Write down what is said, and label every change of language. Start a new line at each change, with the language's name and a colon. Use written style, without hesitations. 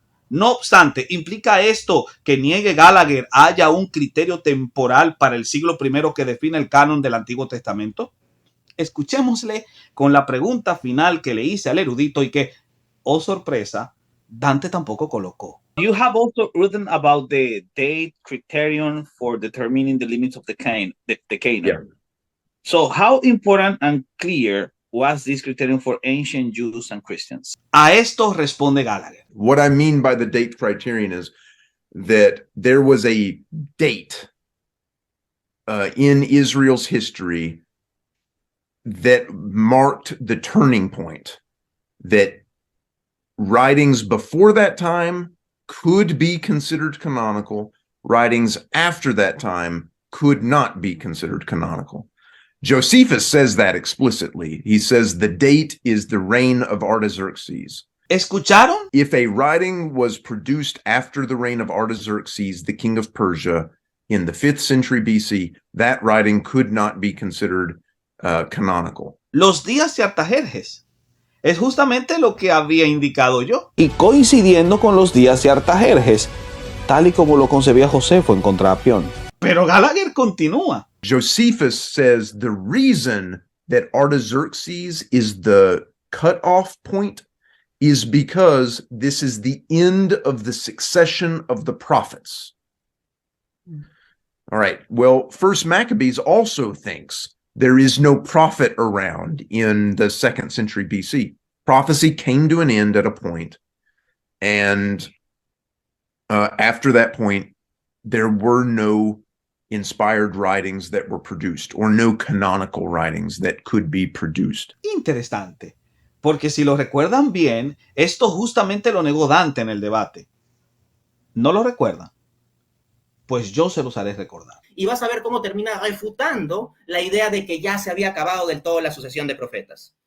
Spanish: No obstante, ¿implica esto que niegue Gallagher haya un criterio temporal para el siglo I que define el canon del Antiguo Testamento? Escuchémosle con la pregunta final que le hice al erudito y que, oh sorpresa, Dante tampoco colocó.
English: You have also written about the date criterion for determining the limits of the canon. Yeah. So how important and clear was this criterion for ancient Jews and Christians?
Spanish: A esto responde Gallagher.
English: What I mean by the date criterion is that there was a date in Israel's history that marked the turning point, that writings before that time could be considered canonical, writings after that time could not be considered canonical. Josephus says that explicitly. He says the date is the reign of Artaxerxes.
Spanish: ¿Escucharon?
English: If a writing was produced after the reign of Artaxerxes, the king of Persia, in the 5th century BC, that writing could not be considered canonical.
Spanish: Los días de Artajerjes. Es justamente lo que había indicado yo. Y coincidiendo con los días de Artajerjes, tal y como lo concebía Josefo en Contrapión. Pero Gallagher continúa.
English: Josephus says the reason that Artaxerxes is the cutoff point is because this is the end of the succession of the prophets. All right. Well, First Maccabees also thinks there is no prophet around in the 2nd century BC. Prophecy came to an end at a point, and after that point, there were no inspired writings that were produced, or no canonical writings that could be produced.
Spanish: Interesante, porque si lo recuerdan bien, esto justamente lo negó Dante en el debate. ¿No lo recuerdan? Pues yo se los haré recordar. Y vas a ver cómo termina refutando la idea de que ya se había acabado del todo la sucesión de profetas.